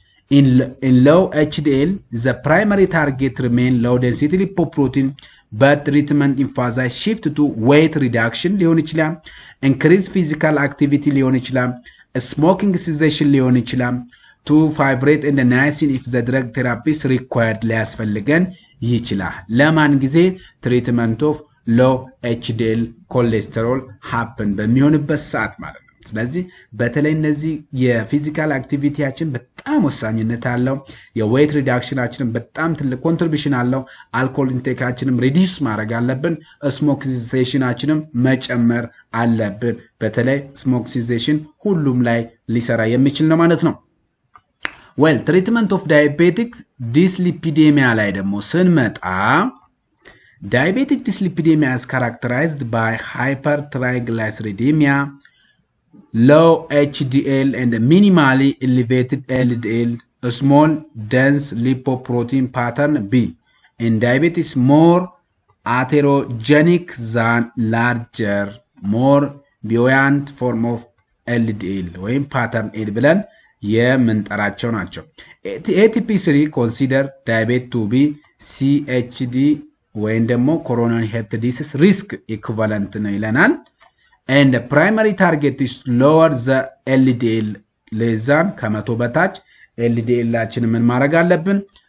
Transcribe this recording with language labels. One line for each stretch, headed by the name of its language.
English: in low HDL the primary target remain low density lipoprotein but treatment emphasize shift to weight reduction
Amharic: ሊሆን ይችላል
English: increase physical activity ሊሆን ይችላል smoking cessation ሊሆን ይችላል to fibrate and niacin if the drug therapy is required
Amharic: ሊያስፈልገን ይችላል ለማን ጊዜ
English: treatment of low HDL cholesterol happen
Amharic: በሚሆንበት ሰዓት ማለት ነው ስለዚህ በተለይ እነዚህ የፊዚካል አክቲቪቲያችን በጣም ወሳኝነት አለው። የዌት ሪዳክሽናችንን በጣም ትልቅ ኮንትሪቢዩሽን አለው። አልኮል ኢንቴካችንም ሪዲዩስ ማድረግ አለብን። ስሞክ ሲዜሽናችንም መጨመር አለብን። በተለይ ስሞክ ሲዜሽን ሁሉም ላይ ሊሰራ የሚችል ነው ማለት ነው። ዌል ትሪትመንት ኦፍ ዳያቤቲክ ዲስሊፒዴሚያ ላይ ደግሞ ስንመጣ
English: diabetic dyslipidemia is characterized by hypertriglyceridemia, low HDL and minimally elevated LDL, a small dense lipoprotein pattern B. In diabetes, more atherogenic than larger, more buoyant form of LDL ወይም pattern A
Amharic: ብለን የምንጠራቸው ናቸው።
English: ATP3 consider diabetes to be CHD ወይም ደግሞ coronary heart disease risk equivalent
Amharic: ነው ይለናል።
English: and the primary target is lower the LDL less than
Amharic: ከመቶ በታች LDL ላችን ምን ማድረግ አለብን?